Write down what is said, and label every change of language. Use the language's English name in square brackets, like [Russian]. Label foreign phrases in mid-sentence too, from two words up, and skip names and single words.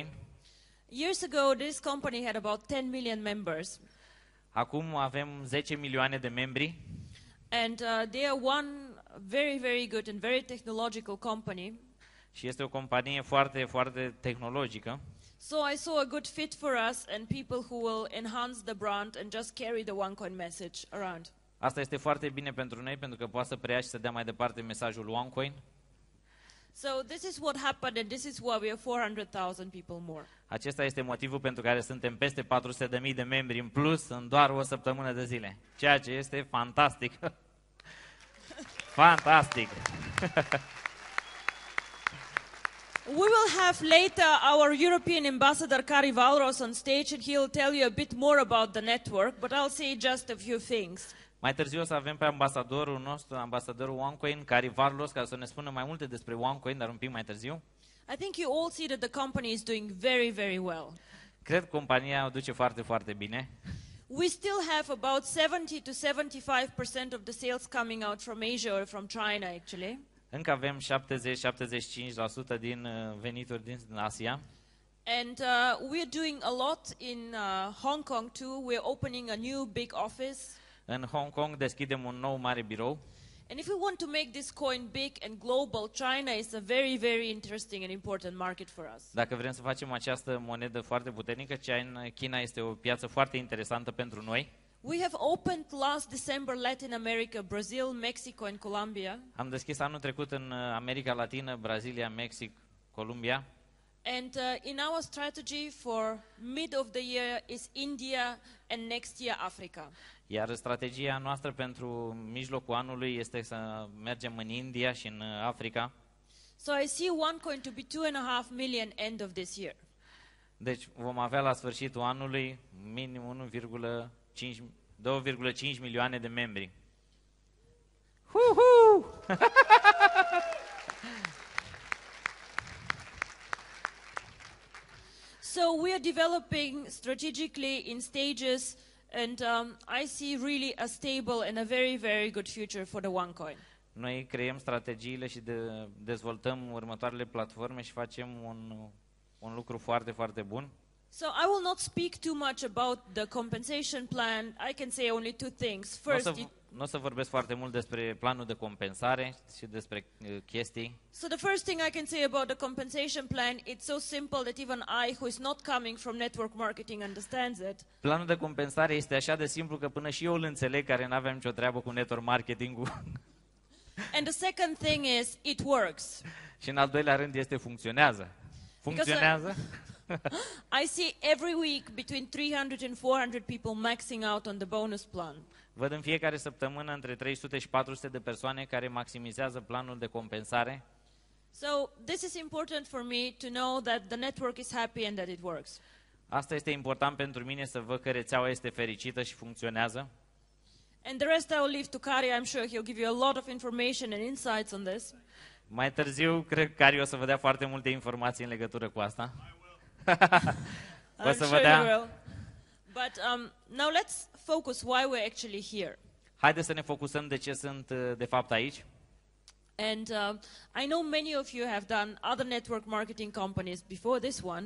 [English] Years ago, this company had about 10 million members. [Romanian] Acum avem 10 milioane de membri. [English] And they are one very, very good and very technological company. [Romanian] Și este o companie foarte, foarte tehnologică. [English] So I saw a good fit for us and people who will enhance the brand and just carry the OneCoin message around. [Romanian] Asta este foarte bine pentru noi, pentru că poate să preia și să dea mai departe mesajul OneCoin. [English] So this is what happened and this is why we are 400,000 people more. [Romanian] Acesta este motivul pentru care suntem peste 400.000 de membri în plus în doar o săptămână de zile. Ceea ce este fantastic. Fantastic. [English] We will have later our European ambassador Kari Valros on stage and he'll tell you a bit more about the network, but I'll say just a few things. [Romanian] Mai târziu o să avem pe ambasadorul nostru, ambasadorul OneCoin, Kari Valros, ca să ne spună mai multe despre OneCoin, dar un pic mai târziu. [English] I think you all see that the company is doing very, very well. [Romanian] Cred că compania o duce foarte, foarte bine. [English] We still have about 70 to 75% of the sales coming out from Asia or from China, actually. [Romanian] Încă avem 70-75% din venituri din Asia. [English] And we're doing a lot in Hong Kong too. We're opening a new big office. [Romanian] În Hong Kong deschidem un nou mare birou. [English] And if we want to make this coin big and global, China is a very, very interesting and important market for us. [Romanian] Dacă vrem să facem această monedă foarte puternică, China este o piață foarte interesantă pentru noi. [English] We have opened last December Latin America, Brazil, Mexico and Colombia. [Romanian] Am deschis anul trecut în America Latină, Brazilia, Mexic, Columbia. [English] And in our strategy for mid of the year is India and next year Africa. [Romanian] Iar strategia noastră pentru mijlocul anului este să mergem în India și în Africa. [English] So I see OneCoin to be 2.5 million end of this year. [Romanian] Deci vom avea la sfârșitul anului minim 2,5 milioane de membri. [English] So we are developing strategically in stages and I see really a stable and a very, very good future for the OneCoin. [Romanian] Noi creăm strategiile și dezvoltăm următoarele platforme și facem un lucru foarte, foarte bun. [English] So I will not speak too much about the compensation plan. I can say only two things. First, [Romanian] nu o să vorbesc foarte mult despre planul de compensare și despre chestii. [English] So the first thing I can say about the compensation plan, it's so simple that even I, who is not coming from network marketing, understands it. [Romanian] Planul de compensare este așa de simplu că până și eu îl înțeleg, care n-aveam nicio treabă cu [English] network marketing-ul. And the second thing is, it works. [Romanian] Și în al doilea rând este funcționează. Funcționează. [English] I see every week between 300 and 400 people maxing out on the bonus plan. [Romanian] Văd în fiecare săptămână între 300 și 400 de persoane care maximizează planul de compensare. [English] So this is important for me to know that the network is happy and that it works. [Romanian] Asta este important pentru mine, să văd că rețeaua este fericită și funcționează. [English] And the rest I will leave to Kari. I'm sure he'll give you a lot of information and insights on this. [Romanian] Mai târziu, cred că Kari o să vă dea foarte multe informații în legătură cu asta. [English] I'm sure you will. But now let's focus why we're actually here. [Romanian] Haideți să ne focusăm de ce sunt de fapt aici. [English] And I know many of you have done other network marketing companies before this one.